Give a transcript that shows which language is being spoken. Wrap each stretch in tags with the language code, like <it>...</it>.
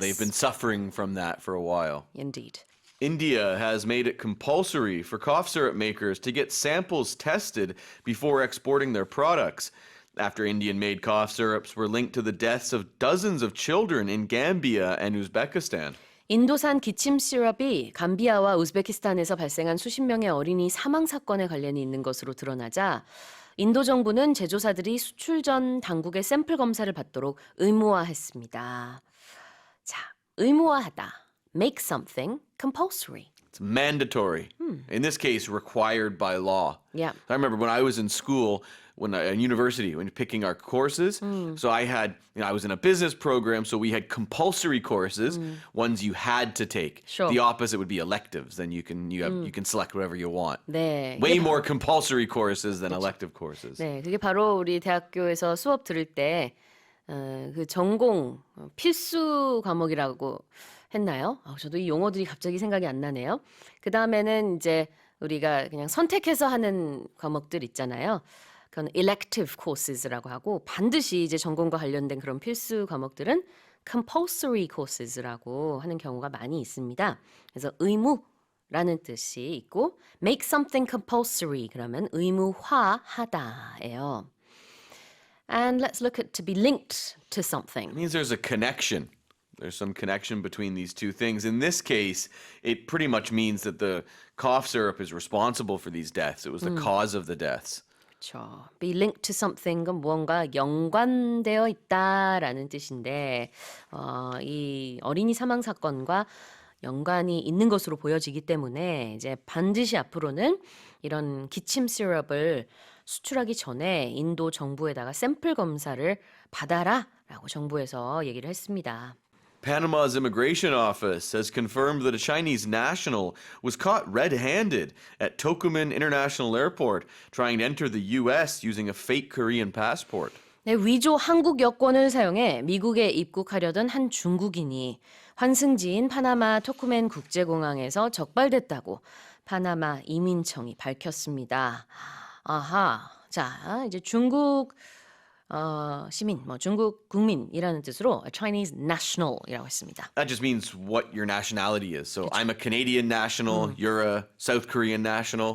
<en>They've been suffering from that for a while. Indeed. India has made it compulsory for cough syrup makers to get samples tested before exporting their products. After Indian-made cough syrups were linked to the deaths of dozens of children in Gambia and Uzbekistan.</en> <ko>인도산 기침 시럽이 감비아와 우즈베키스탄에서 발생한 수십 명의 어린이 사망 사건에 관련이 있는 것으로 드러나자 인도 정부는 제조사들이 수출 전 당국의 샘플 검사를 받도록 의무화했습니다. 자, 의무화하다.</ko> <en>Make something compulsory. It's mandatory. In this case, required by law. Yeah. I remember when I was in school, in university, when picking our courses, so I had, I was in a business program, so we had compulsory courses, ones you had to take. Sure. The opposite would be electives. Then you can select whatever you want.</en> <ko>네.</ko> <en>Way more compulsory courses than elective courses.</en> <ko>네, 그게 바로 우리 대학교에서 수업 들을 때 그 전공 필수 과목이라고 했나요? 저도 이 용어들이 갑자기 생각이 안 나네요. 그 다음에는 이제 우리가 그냥 선택해서 하는 과목들 있잖아요. 그건</ko> <en>elective courses</en> <ko>라고 하고 반드시 이제 전공과 관련된 그런 필수 과목들은</ko> <en>compulsory courses</en> <ko>라고 하는 경우가 많이 있습니다. 그래서 의무라는 뜻이 있고</ko> <en>make something compulsory</en> <ko>그러면 의무화하다예요.</ko> <en>And let's look at to be linked to something. It means there's a connection. There's some connection between these two things. In this case, it pretty much means that the cough syrup is responsible for these deaths. It was the cause of the deaths.</en> <ko>그렇죠.</ko> <en>Be linked to something</en> <ko>은 무언가 연관되어 있다라는 뜻인데 이 어린이 사망 사건과 연관이 있는 것으로 보여지기 때문에 이제 반드시 앞으로는 이런 기침 시럽을 수출하기 전에 인도 정부에다가 샘플 검사를 받아라라고 정부에서 얘기를 했습니다.</ko> <en>Panama's immigration office has confirmed that a Chinese national was caught red-handed at Tokumen International Airport trying to enter the U.S. using a fake Korean passport.</en> <ko>네, 위조 한국 여권을 사용해 미국에 입국하려던 한 중국인이 환승지인 파나마 토쿠멘 국제공항에서 적발됐다고 파나마 이민청이 밝혔습니다. 아하, 자 이제 중국 시민, 중국 국민이라는 뜻으로</ko> <en>a Chinese national</en> <ko>이라고 했습니다.</ko> <en>That just means what your nationality is. So I'm a Canadian national, you're a South Korean national.</en>